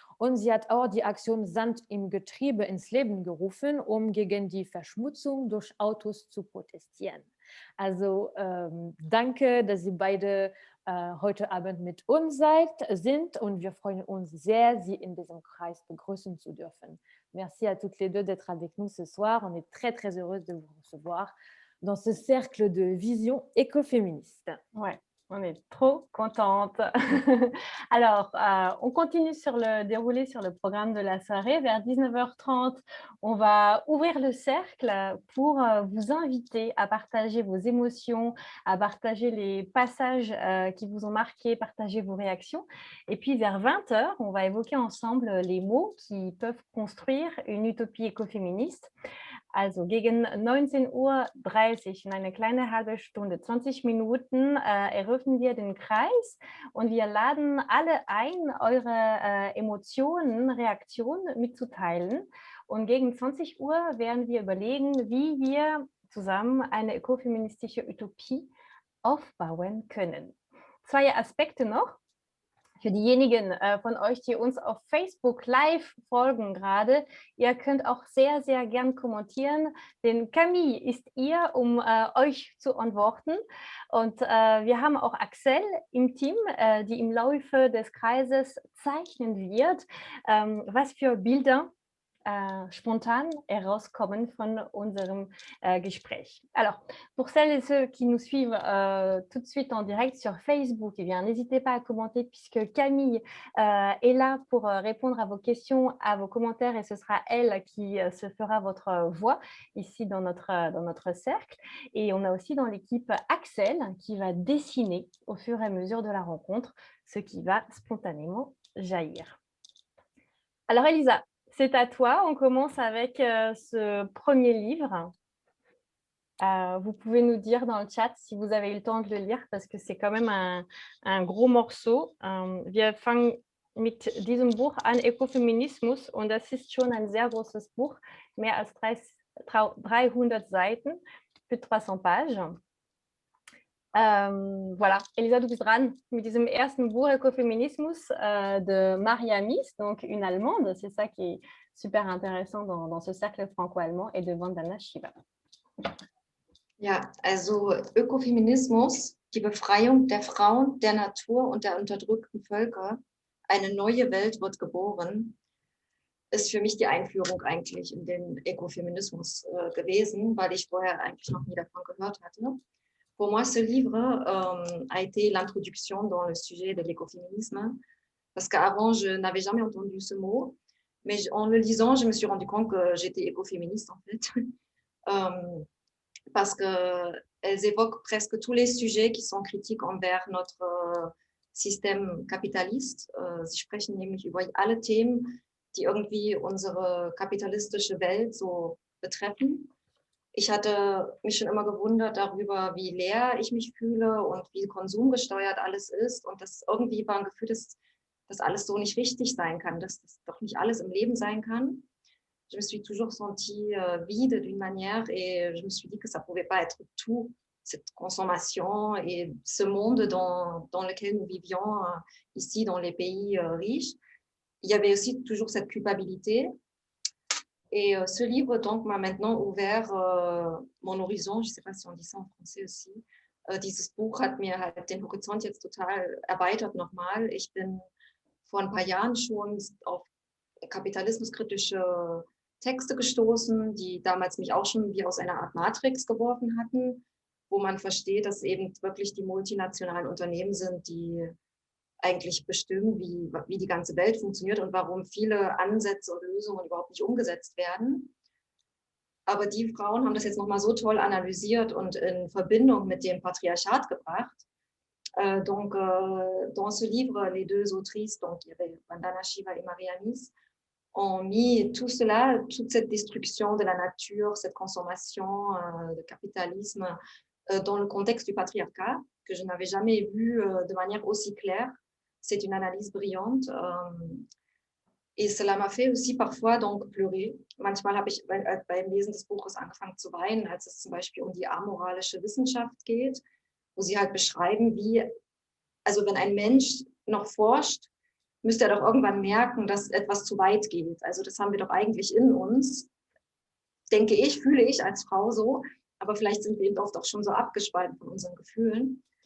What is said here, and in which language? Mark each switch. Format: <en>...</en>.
<de>Und sie hat auch die Aktion Sand im Getriebe ins Leben gerufen, um gegen die Verschmutzung durch Autos zu protestieren. Also danke, dass Sie beide heute Abend mit uns sind und wir freuen uns sehr, Sie in diesem Kreis begrüßen zu dürfen.</de> <fr>Merci à toutes les deux d'être avec nous ce soir. On est très, très heureuse de vous recevoir dans ce cercle de vision écoféministe. Ouais. On est trop contente. Alors, on continue sur le déroulé sur le programme de la soirée. Vers 19h30, on va ouvrir le cercle pour vous inviter à partager vos émotions, à partager les passages qui vous ont marqué, partager vos réactions. Et puis, vers 20h, on va évoquer ensemble les mots qui peuvent construire une utopie écoféministe.</fr> <de>Also gegen 19:30 Uhr, in eine kleine halbe Stunde, 20 Minuten, eröffnen wir den Kreis und wir laden alle ein, eure Emotionen, Reaktionen mitzuteilen. Und gegen 20 Uhr werden wir überlegen, wie wir zusammen eine ökofeministische Utopie aufbauen können. 2 Aspekte noch. Für diejenigen von euch, die uns auf Facebook live folgen gerade, ihr könnt auch sehr, sehr gern kommentieren, denn Camille ist hier, um euch zu antworten. Und wir haben auch Axel im Team, die im Laufe des Kreises zeichnen wird, was für Bilder spontan herauskommen von unserem Gespräch.</de> <fr>Alors, pour celles et ceux qui nous suivent tout de suite en direct sur Facebook, eh bien, n'hésitez pas à commenter puisque Camille est là pour répondre à vos questions, à vos commentaires et ce sera elle qui se fera votre voix ici dans notre cercle. Et on a aussi dans l'équipe Axel qui va dessiner au fur et à mesure de la rencontre ce qui va spontanément jaillir. Alors Elisa, c'est à toi. On commence avec ce premier livre. Vous pouvez nous dire dans le chat si vous avez eu le temps de le lire parce que c'est quand même un gros morceau.</fr> <de>Wir fangen mit diesem Buch an, Ökofeminismus, und das ist schon ein sehr großes Buch, mehr als 300 Seiten für 300</de> <fr>pages. Voilà,</fr> <de>Elisa, du bist dran mit diesem ersten Buch Ökofeminismus</de> <fr>de Maria Mies, donc une Allemande. C'est ça qui est super intéressant dans ce cercle franco-allemand et de Vandana Shiva.</fr> <de>Ja, also Ökofeminismus, die Befreiung der Frauen, der Natur und der unterdrückten Völker, eine neue Welt wird geboren, ist für mich die Einführung eigentlich in den Ökofeminismus gewesen, weil ich vorher eigentlich noch nie davon gehört hatte.</de> <fr>Pour moi, ce livre a été l'introduction dans le sujet de l'écoféminisme, parce qu'avant, je n'avais jamais entendu ce mot, mais en le lisant, je me suis rendu compte que j'étais écoféministe, en fait, parce qu'elles évoquent presque tous les sujets qui sont critiques envers notre système capitaliste.</fr> <de>Sie sprechen nämlich über alle Themen, die irgendwie unsere kapitalistische Welt so betreffen. Ich hatte mich schon immer gewundert darüber, wie leer ich mich fühle und wie konsumgesteuert alles ist. Und das irgendwie war ein Gefühl, dass das alles so nicht richtig sein kann, dass das doch nicht alles im Leben sein kann.</de> <fr>Je me suis toujours sentie vide d'une manière et je me suis dit que ça ne pouvait pas être tout, cette consommation et ce monde dans lequel nous vivions ici dans les pays riches. Il y avait aussi toujours cette culpabilité. Et ce livre donc m'a maintenant ouvert mon horizon, je ne sais pas si on dit ça en français aussi.</fr> <de>Dieses Buch hat mir halt den Horizont jetzt total erweitert nochmal. Ich bin vor ein paar Jahren schon auf kapitalismuskritische Texte gestoßen, die damals mich auch schon wie aus einer Art Matrix geworfen hatten, wo man versteht, dass eben wirklich die multinationalen Unternehmen sind, die eigentlich bestimmen, wie die ganze Welt funktioniert und warum viele Ansätze und Lösungen überhaupt nicht umgesetzt werden. Aber die Frauen haben das jetzt nochmal so toll analysiert und in Verbindung mit dem Patriarchat gebracht.</de> <fr>Donc, dans ce livre, les deux autrices, donc il y avait Vandana Shiva et Maria Mies, ont mis tout cela, toute cette destruction de la nature, cette consommation, le capitalisme, dans le contexte du patriarcat, que je n'avais jamais vu de manière aussi claire. C'est une analyse brillante. Et cela m'a fait aussi parfois donc pleurer.</fr> <de>Manchmal habe ich beim Lesen des Buches angefangen zu weinen, als es zum Beispiel um die amoralische Wissenschaft geht, wo sie halt beschreiben, wie, also wenn ein Mensch noch forscht, müsste er doch irgendwann merken, dass etwas zu weit geht. Also das haben wir doch eigentlich in uns, denke ich, fühle ich als Frau so, aber vielleicht sind wir eben oft auch schon so abgespalten von unseren Gefühlen.</de>